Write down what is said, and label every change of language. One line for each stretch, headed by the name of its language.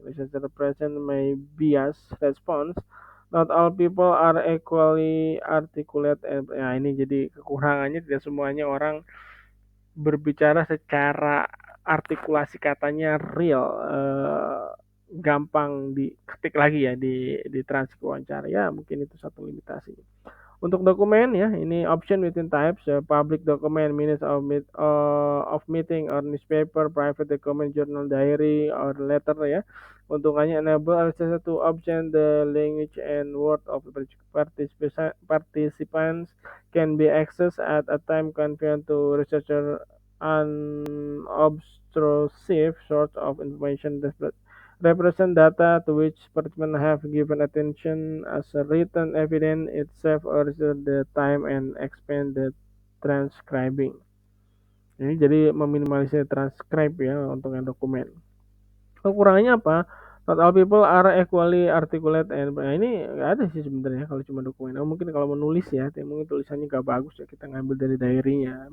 English: Researcher present may bias response. Not all people are equally articulate.
Indonesian: Ya, ini jadi kekurangannya, tidak semuanya orang berbicara secara artikulasi katanya real, gampang diketik lagi ya di transkrip wawancara ya, mungkin itu satu limitasi. Untuk dokumen ya, ini
English: option within types, public document, minutes of meeting or newspaper, private document, journal, diary, or letter ya. Untungannya enable access to option the language and word of participants can be accessed at a time convenient to researcher unobtrusive source of information represent data to which participants have given attention as a written evidence. It saves the time and expand the transcribing.
Indonesian: Ini jadi meminimalisir transcribe ya untuk yang dokumen. Kekurangannya apa?
English: Not all people are equally articulate
Indonesian: and ini nggak ada sih sebenarnya kalau cuma dokumen. Mungkin kalau menulis ya, mungkin tulisannya nggak bagus ya, kita ngambil dari diary-nya.